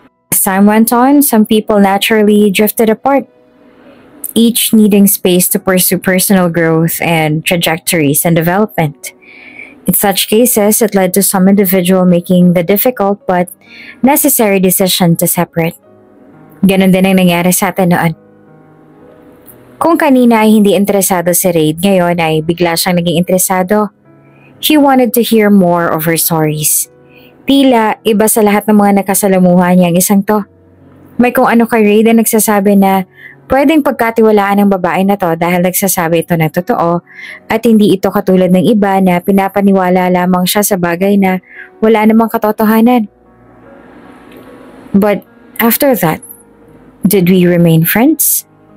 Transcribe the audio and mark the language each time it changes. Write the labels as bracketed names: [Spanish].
[English] As time went on, some people naturally drifted apart, each needing space to pursue personal growth and trajectories and development. In such cases, it led to some individual making the difficult but necessary decision to separate. [Filipino] Ganon din ang nangyari sa atin noon. Kung kanina ay hindi interesado si Reid, ngayon ay bigla siyang naging interesado. [English] He wanted to hear more of her stories. [Filipino] Tila iba sa lahat ng mga nakasalamuhan niya ang isang to. May kung ano kay Reid na nagsasabi na pwedeng pagkatiwalaan ng babae na to dahil nagsasabi ito ng totoo at hindi ito katulad ng iba na pinapaniwala lamang siya sa bagay na wala namang katotohanan. [English] But after that, did we remain friends?